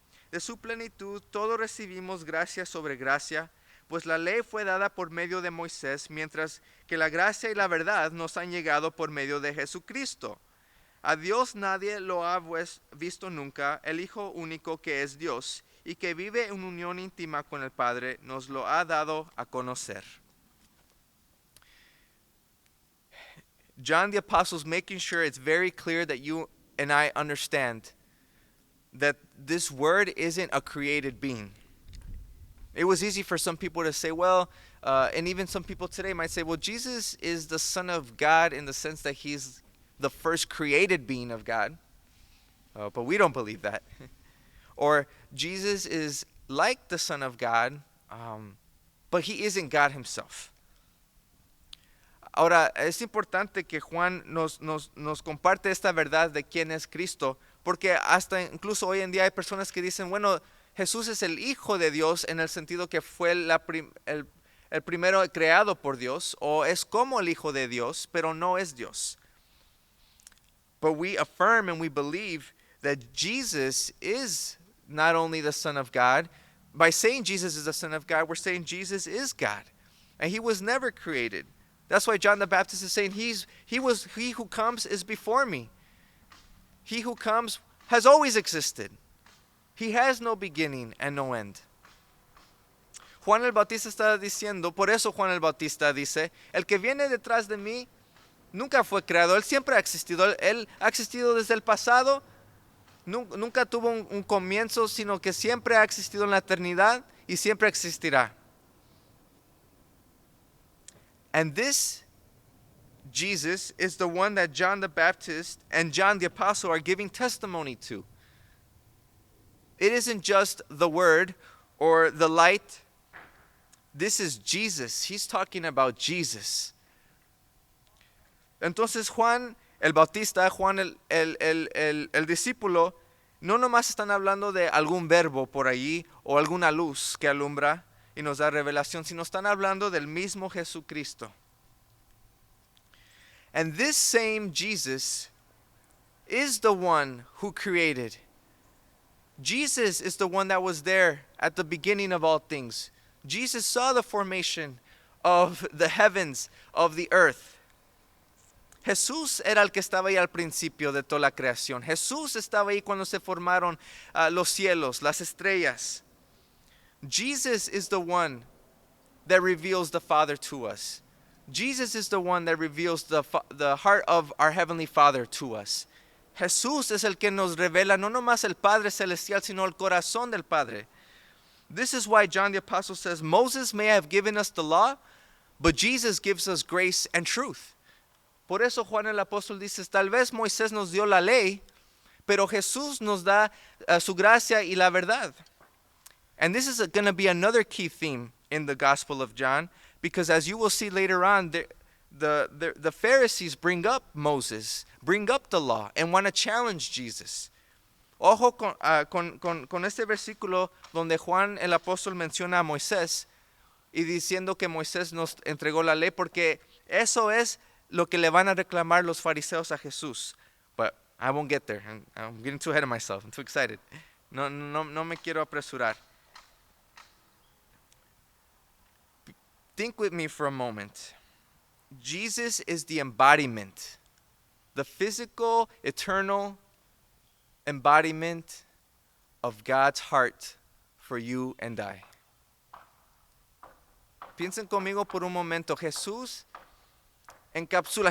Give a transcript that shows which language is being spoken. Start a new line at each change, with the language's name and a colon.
Spanish: De su plenitud todo recibimos gracia sobre gracia, pues la ley fue dada por medio de Moisés, mientras que la gracia y la verdad nos han llegado por medio de Jesucristo. A Dios nadie lo ha visto nunca, el Hijo único que es Dios y que vive en unión íntima con el Padre, nos lo ha dado a conocer."
English: John the Apostle is making sure it's very clear that you and I understand that this word isn't a created being. It was easy for some people to say, well, and even some people today might say, well, Jesus is the Son of God in the sense that he's the first created being of God. But we don't believe that. Or Jesus is like the Son of God, but he isn't God himself.
Spanish: Ahora, es importante que Juan nos comparte esta verdad de quién es Cristo, porque hasta incluso hoy en día hay personas que dicen, bueno, Jesús es el Hijo de Dios en el sentido que fue el primero creado por Dios, o es como el Hijo de Dios, pero no es Dios.
English: But we affirm and we believe that Jesus is not only the Son of God. By saying Jesus is the Son of God, we're saying Jesus is God, and he was never created. That's why John the Baptist is saying he who comes is before me. He who comes has always existed. He has no beginning and no end.
Spanish: Juan el Bautista está diciendo, por eso Juan el Bautista dice, el que viene detrás de mí nunca fue creado, él siempre ha existido, él ha existido desde el pasado, nunca tuvo un comienzo, sino que siempre ha existido en la eternidad y siempre existirá.
English: And this Jesus is the one that John the Baptist and John the Apostle are giving testimony to. It isn't just the Word or the light. This is Jesus. He's talking about Jesus.
Spanish: Entonces Juan el Bautista, Juan el discípulo, no nomás están hablando de algún verbo por allí o alguna luz que alumbra y nos da revelación, sino están hablando del mismo Jesucristo.
English: And this same Jesus is the one who created. Jesus is the one that was there at the beginning of all things. Jesus saw the formation of the heavens, of the earth.
Spanish: Jesús era el que estaba ahí al principio de toda la creación. Jesús estaba ahí cuando se formaron los cielos, las estrellas.
English: Jesus is the one that reveals the Father to us. Jesus is the one that reveals the heart of our Heavenly Father to us.
Spanish: Jesús es el que nos revela no nomás el Padre Celestial, sino el corazón del Padre.
English: This is why John the Apostle says, Moses may have given us the law, but Jesus gives us grace and truth.
Spanish: Por eso Juan el Apóstol dice, tal vez Moisés nos dio la ley, pero Jesús nos da su gracia y la verdad.
English: And this is going to be another key theme in the Gospel of John, because as you will see later on, the Pharisees bring up Moses, bring up the law, and want to challenge Jesus.
Spanish: Ojo con este versículo donde Juan el Apóstol menciona a Moisés. y diciendo que Moisés nos entregó la ley, porque eso es lo que le van a reclamar los fariseos a Jesús.
English: But I won't get there. I'm getting too ahead of myself. I'm too excited.
Spanish: No me quiero apresurar.
English: Think with me for a moment. Jesus is the embodiment, the physical, eternal embodiment of God's heart for you and I.
Spanish: Piensen conmigo por un momento. Jesús encapsula.